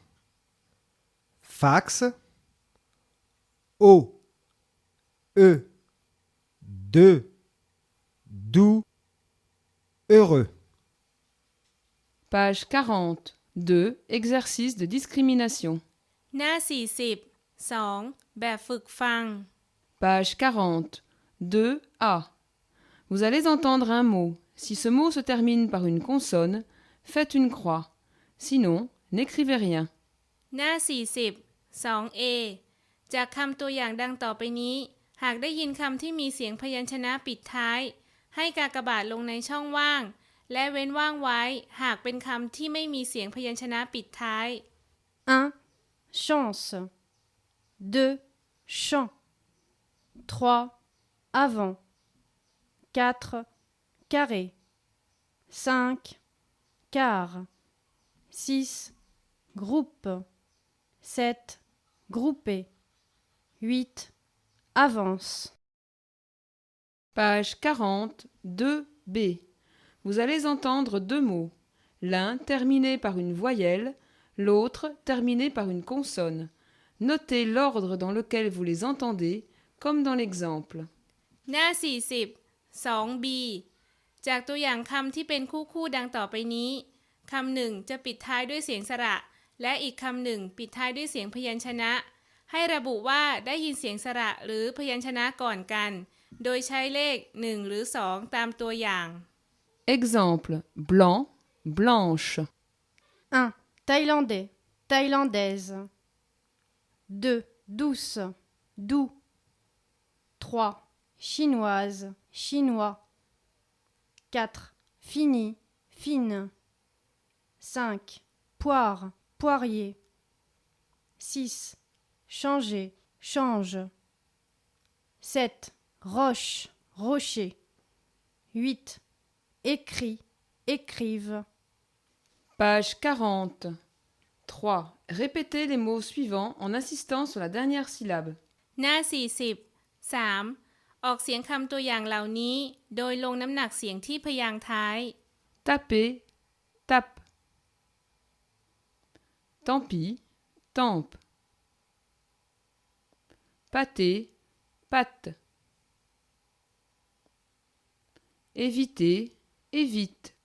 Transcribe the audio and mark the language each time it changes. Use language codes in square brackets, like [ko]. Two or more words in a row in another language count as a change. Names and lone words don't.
[fr] Fax. Au. E. De. Doux. Heureux. Page 40. 2. Exercice de discrimination. [th] หน้า 40 2. แบบฝึกฟัง [fr] Page 40. 2a. Vous allez entendre un mot. Si ce mot se termine par une consonne, faites une croix. Sinon, n'écrivez rien. [th] หน้า 40 2a จากคำตัวอย่างดังต่อไปนี้ หากได้ยินคำที่มีเสียงพยัญชนะปิดท้าย ให้กากบาทลงในช่องว่าง และเว้นว่างไว้ หากเป็นคำที่ไม่มีเสียงพยัญชนะปิดท้าย [fr] 1. Chance. 2. Champ. 3. Avant. 4. Carré. 5. Quart. 6. Groupe. 7. Groupé. 8. Avance. Page 40. 2b. Vous allez entendre 2 mots. L'un terminé par une voyelle, l'autre terminé par une consonne. Notez l'ordre dans lequel vous les entendez, comme dans l'exemple. [th] หน้า 40 2b จากตัวอย่างคำที่เป็นคู่ดังต่อไปนี้ คำหนึ่งจะปิดท้ายด้วยเสียงสระ และอีกคำหนึ่งปิดท้ายด้วยเสียงพยัญชนะ ให้ระบุว่าได้ยินเสียงสระหรือพยัญชนะก่อนกัน โดยใช้เลข 1 หรือ 2 ตามตัวอย่าง [fr] Exemple. Blanc, blanche. 1. Thaïlandais. Thaïlandaise. 2. Douce. Doux. 3. Chinoise. Chinois. 4. Fini. Fine. 5. Poire. Poirier. 6. Changer. Change. 7. Roche. Rocher. 8. Écrit. Écrive. Page 40. 3. Répétez les mots suivants en insistant sur la dernière syllabe. [th] หน้า 40 3. ออกเสียงคำตัวอย่างเหล่านี้ โดยลงน้ำหนักเสียงที่พยางค์ท้าย [fr] Taper, tape. Tant pis, tempe. Pâter, pâte. Éviter, évite.